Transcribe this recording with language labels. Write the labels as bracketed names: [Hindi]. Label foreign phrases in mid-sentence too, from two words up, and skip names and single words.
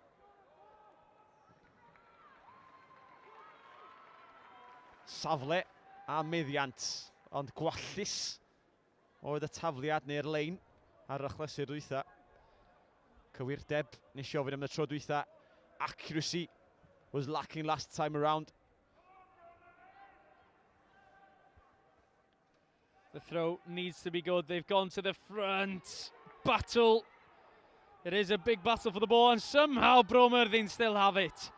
[Welsh] Safle a meddiant. Ond gwallus oedd y tafliad neu'r lein ar achlysur dwytha. Cywirdeb nes I ofyn am y tro dwytha. [English] Accuracy was lacking last time around. The throw needs to be good. They've gone to the front. Battle. It is a big battle for the ball, and somehow Bro Myrddin still have it.